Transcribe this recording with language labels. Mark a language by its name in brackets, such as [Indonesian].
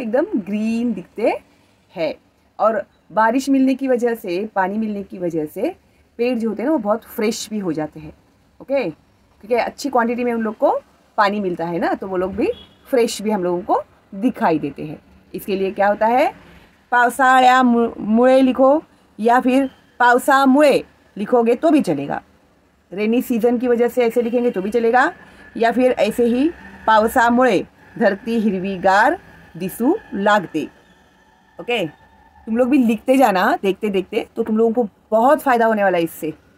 [Hindi] एकदम ग्रीन दिखते हैं। और बारिश मिलने की वजह से, पानी मिलने की वजह से पेड़ जो होते हैं ना वो बहुत फ्रेश भी हो जाते हैं। ओके, क्योंकि अच्छी क्वांटिटी में उन लोग को पानी मिलता है ना, तो वो लोग भी फ्रेश भी हम लोगों को दिखाई देते हैं। इसके लिए क्या होता है? पावसाळ्यामुळे लिखो या फिर पावसामुळे लिखोगे तो भी चलेगा। रेनी सीजन की वजह से ऐसे लिखेंगे तो भी चलेगा, या फिर ऐसे ही [Marathi] पावसामुळे धरती हिरवीगार दिसू लागते। [Hindi] ओके, तुम लोग भी लिखते जाना देखते देखते, तो तुम लोगों को बहुत फ़ायदा होने वाला है इससे।